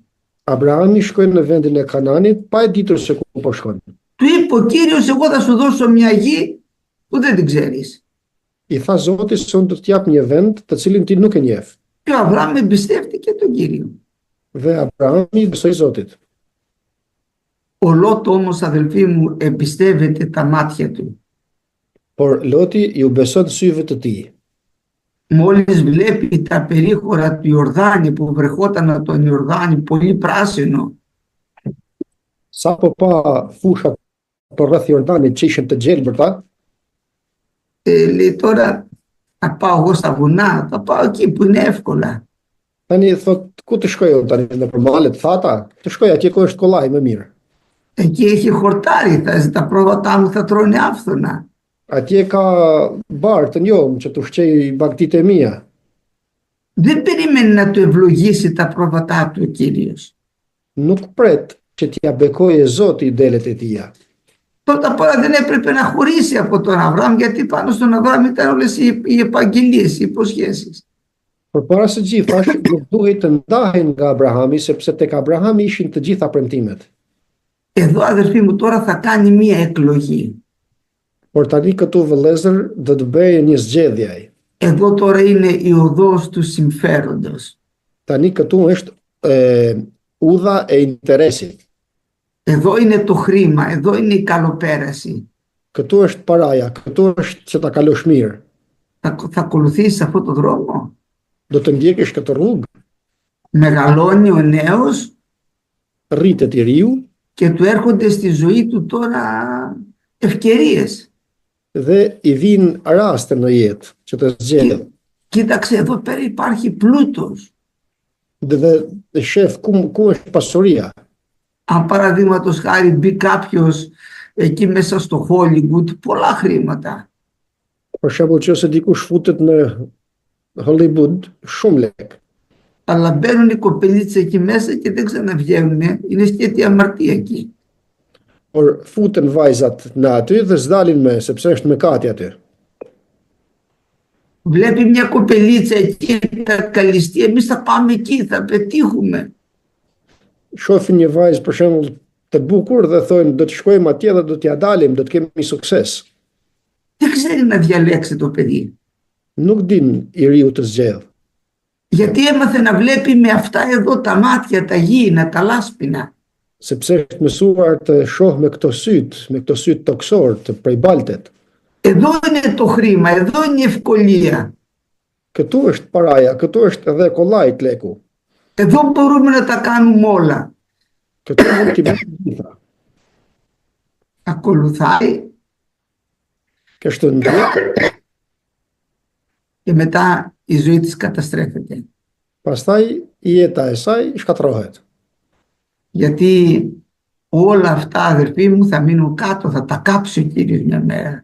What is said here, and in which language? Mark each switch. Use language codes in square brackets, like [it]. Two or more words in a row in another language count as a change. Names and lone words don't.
[sq] Abrahami shkoi në vendin e Kananit pa e ditur se ku po shkon. [el] Του είπε ο Κύριος, εγώ θα σου δώσω μια γη που δεν την ξέρεις. [sq] I tha Zoti se unë do të jap një vend të cilin ti nuk e njeh. [el] Και ο Αβραάμ εμπιστεύτηκε τον Κύριο. [sq] Dhe Abrahami besoi Zotit. [el] Ο Λότ όμως, αδελφοί μου, εμπιστεύεται τα μάτια του. [sq] Por Loti ju beson syve të tij. [el] Μόλις βλέπει τα περίχωρα του Ιορδάνη που βρεχόταν από τον Ιορδάνη πολύ πράσινο, [sq] Sa po pa fushat për rreth Jordanit që ishin të gjelbërta, [el] λέει τώρα θα πάω εγώ στα βουνά, θα πάω εκεί που είναι εύκολα. [sq] tani thot ku të shkoj unë tani nëpër malet thata, të shkoj atje ku është kollaj më mirë. [el] Εκεί έχει χορτάρι, τα πρόβατά μου θα τρώνε άφθονα. [sq] Atje ka barë të njohëm që të ushqej bagtitë e mia. [el] Δεν περίμενε να του ευλογήσει τα πρόβατά του ο Κύριος. [sq] Nuk pret që t'ja bekoje Zoti i delet e tia. [el] Πρώτα απ' όλα δεν έπρεπε να χωρίσει από τον Αβραάμ, γιατί πάνω στον Αβραάμ ήταν όλες οι επαγγελίες, οι υποσχέσεις. [sq] Por para së gjithash, nuk duhej të ndahen nga Abrahami, sepse tek Abrahami ishin të gjitha premtimet. [el] Εδώ, αδερφοί μου, τώρα θα κάνει μία εκλογή. [sq] Por tani këtu vëllezër do të bëjë një zgjedhje ai. [el] Εδώ τώρα είναι η οδός του συμφέροντος. [sq] Tani këtu është udha e interesit. [el] Εδώ είναι το χρήμα, εδώ είναι η καλοπέραση. [sq] Këtu është paraja, këtu është që ta kalosh mirë. [el] Θα ακολουθήσεις αυτόν τον δρόμο? [sq] Do të ndjekësh këtë rrugë, [el] Μεγαλώνει ο νέος [sq] rritet i riu [el] και του έρχονται στη ζωή του τώρα ευκαιρίες. [sq] dhe i vinë raste në jetë që të zgjedhë. [el] Κοίταξε, εδώ πέρα υπάρχει πλούτος. [sq] Dhe shef ku është pasuria. [el] Αν παραδείγματος χάρη μπει κάποιος εκεί μέσα στο Hollywood, πολλά χρήματα. [sq] Për shembull, që ose dikush futet në Hollywood, shumë lek. [el] Αλλά μπαίνουν οι κοπελίτσες εκεί μέσα και δεν ξαναβγαίνουν. Είναι σκέτη αμαρτία εκεί. [sq] Por futen vajzat në aty dhe s'dalin me, sepse është mëkati aty. [el] Βλέπει μια κοπελίτσα εκεί, θα καλυστεί, εμείς θα πάμε εκεί, θα πετύχουμε. [sq] Shohin një vajzë për shembull të bukur dhe thonë do të shkojmë atje dhe do t'ja dalim, do të kemi sukses. [el] Δεν ξέρει να διαλέξει το παιδί. [sq] Nuk din i riu të zgjedh. [el] Γιατί έμαθε να βλέπει με αυτά εδώ τα μάτια, τα γήινα, τα λάσπινα. [sq] Sepse është mësuar të shoh me këto syt toksor të prej baltet. [el] Εδώ είναι το χρήμα, εδώ είναι η ευκολία. [sq] Këtu është paraja, këtu është edhe kollaj leku. [el] Εδώ μπορούμε να τα κάνουμε όλα. [sq] Këtu mund t'i bëjmë gjitha. [el] Ακολουθάει [sq] Kështu ndjek, [el] και μετά η ζωή της καταστρέφεται. [sq] pastaj jeta e saj shkatërrohet. [el] Γιατί όλα αυτά, αδερφοί μου, θα μείνουν κάτω, θα τα κάψει ο Κύριος μια μέρα.